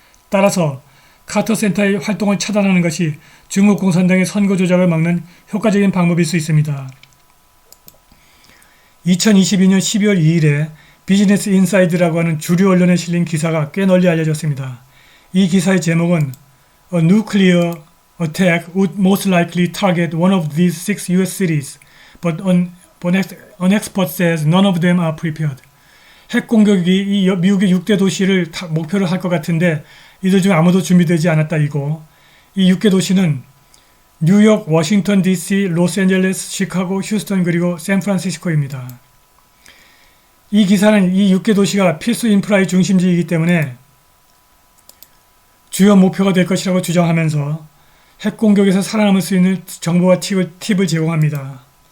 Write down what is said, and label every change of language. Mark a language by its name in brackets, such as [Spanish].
[Korean] 따라서 카터 센터의 활동을 차단하는 것이 중국 공산당의 선거 조작을 막는 효과적인 방법일 수 있습니다. 2022년 12월 2일에 비즈니스 인사이드라고 하는 주류 언론에 실린 기사가 꽤 널리 알려졌습니다. 이 기사의 제목은 [English] A nuclear attack would most likely target one of these 6 US cities, but an expert says none of them are prepared. [Korean] 핵 공격이 이 미국의 6대 도시를 목표로 할 것 같은데 이들 중 아무도 준비되지 않았다 이고, 이 6개 도시는 뉴욕, 워싱턴 DC, 로스앤젤레스, 시카고, 휴스턴 그리고 샌프란시스코입니다. 이 기사는 이 6개 도시가 필수 인프라의 중심지이기 때문에 주요 목표가 될 것이라고 주장하면서 핵 공격에서 살아남을 수 있는 정보와 팁을 제공합니다.